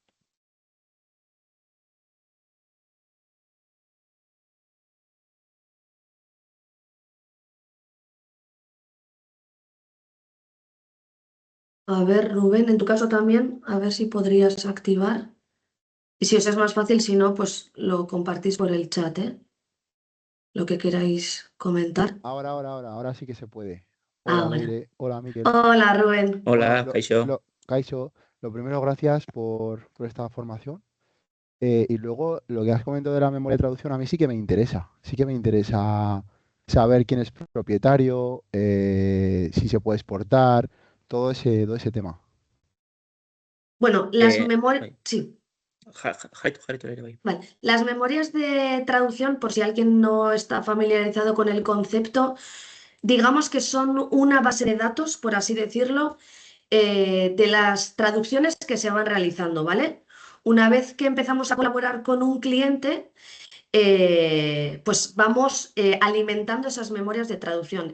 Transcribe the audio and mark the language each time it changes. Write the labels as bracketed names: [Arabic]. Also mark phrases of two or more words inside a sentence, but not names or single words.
[Spanish] A ver, Rubén, en tu caso también, a ver si podrías activar. Y si os es más fácil, si no, pues lo compartís por el chat, ¿eh? Lo que queráis comentar. Ahora sí que se puede. Ah, Hola, bueno. Leire. Hola, Miquel. Hola, Rubén. Bueno, Hola, Kaixo. Kaixo, lo primero, gracias por esta formación. Y luego, lo que has comentado de la memoria de traducción, a mí sí que me interesa. Sí que me interesa saber quién es propietario, si se puede exportar, todo ese tema. Bueno, las memorias... Bai. Sí. [Basque] Jarraitu Leire, bai. [Spanish] Vale. Las memorias de traducción, por si alguien no está familiarizado con el concepto, digamos que son una base de datos, por así decirlo, de las traducciones que se van realizando, ¿vale? Una vez que empezamos a colaborar con un cliente, pues vamos alimentando esas memorias de traducción.